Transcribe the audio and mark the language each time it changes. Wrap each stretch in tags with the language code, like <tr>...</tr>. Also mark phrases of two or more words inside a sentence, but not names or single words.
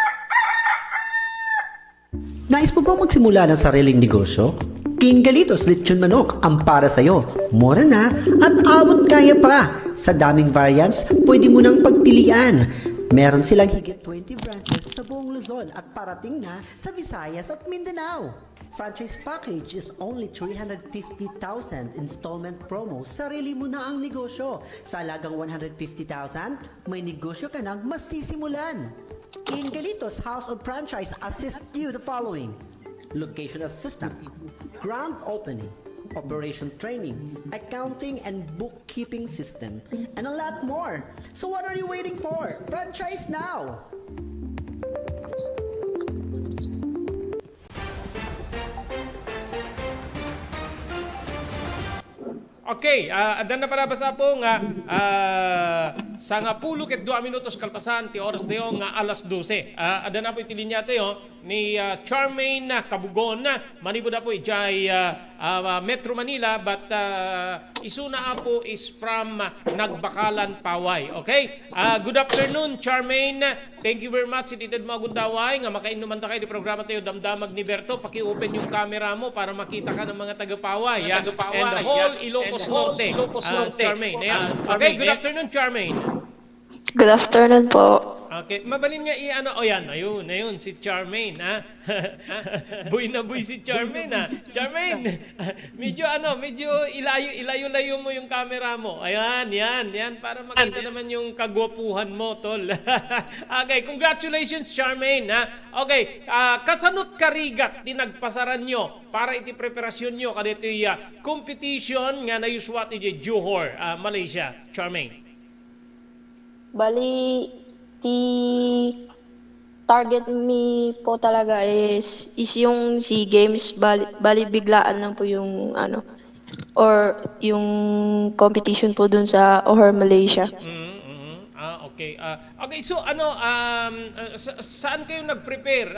<tl>Nais mo bang magsimula ng sariling negosyo? King Galitos Lechon Manok ang para sa'yo. Mura na at abot kaya pa. Sa daming variants, pwede mo nang pagpilian. Meron silang higit 20 branches sa buong Luzon at parating na sa Visayas at Mindanao.</tl> <en>Franchise package is only 350,000 installment promo.</en> <tl>Sarili mo na ang negosyo. Sa halagang 150,000, may negosyo ka nang masisimulan.</tl> <en>King Galitos House of Franchise assists you the following: location assistant, grand opening, operation training, accounting and bookkeeping system, and a lot more. So what are you waiting for? Franchise now!</en> <ilo>Okay, adan na para basa po nga sa nga pulo ket 2 minutos kalpasan ti oras tayo nga alas 12. Adan na po itilinya tayo ni Charmaine Kabugon. Manibod na po ijay Metro Manila but isuna po</ilo> <en>is from</en> <ilo>Nagbakalan, Paway. Okay?</ilo> <en>Good afternoon, Charmaine. Thank you very much.</en> <ilo>Itited mo agundaway nga makainuman ta kayo di programa tayo Damdamag ni Berto.</ilo> <tl>Paki-open yung camera mo para makita ka ng mga taga-Paway.</tl> <en>And the whole Ilocos Norte. Charmaine. Okay, good afternoon, Charmaine. Good afternoon po.</en> <ilo>Okay, mabalin nga i-ano, ayun, si Charmaine, ha?</ilo> <tl>Buy na buy si Charmaine, ha? Charmaine, medyo ilayo-layo mo yung camera mo. Ayan, yan, para makita naman yung kagwapuhan mo, tol.</tl> <en>Okay, congratulations, Charmaine, ha?</en> <ilo>Okay, kasanot karigat, tinagpasaran nyo, para iti preparasyon nyo, kadito yung competition nga na yuswat iti Johor, Malaysia, Charmaine.</ilo> <tl>Bali, target me po talaga is yung SEA Games. Bali biglaan lang po yung or yung competition po dun sa Johor, Malaysia.</tl> <en>Okay.</en> <tl>Okay, so saan kayo nag-prepare?</tl>